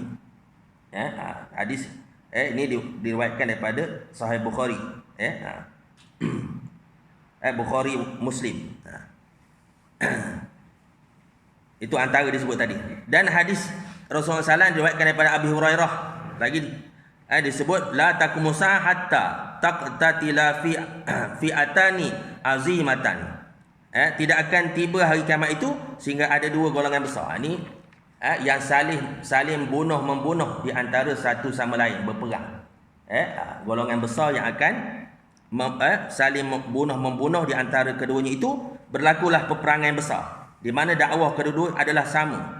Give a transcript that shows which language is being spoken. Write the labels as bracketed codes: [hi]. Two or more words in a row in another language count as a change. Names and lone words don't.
[ms] Hadis ini diriwayatkan daripada Sahih Bukhari, Bukhari Muslim. Itu antara disebut tadi. Dan hadis Rasulullah SAW diriwayatkan daripada Abi Hurairah lagi disebut, [ar] لا تقوم الساعة حتى تقتتل فئتان عظيمتان. [ms] Tidak akan tiba hari kiamat itu sehingga ada dua golongan besar. Ini yang saling bunuh-membunuh di antara satu sama lain, berperang. Golongan besar yang akan saling bunuh-membunuh di antara keduanya itu, berlakulah peperangan besar di mana dakwah kedua-dua adalah sama.